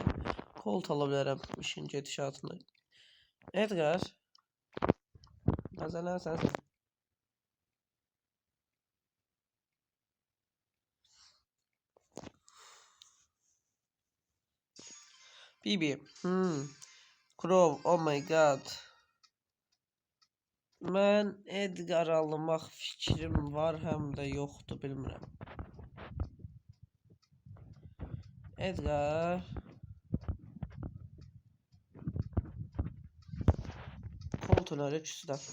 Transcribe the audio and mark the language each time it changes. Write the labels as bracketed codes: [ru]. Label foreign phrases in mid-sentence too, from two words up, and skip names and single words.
[az] Colt ala bilərəm işin gedişatını. Edgar. Bazana sensin. Bibi. [en] Crow, oh my god. [az] Mən Edgar almaq fikrim var, həm də yoxdur, bilmirəm. Edgar. Colt ölər ikisi də.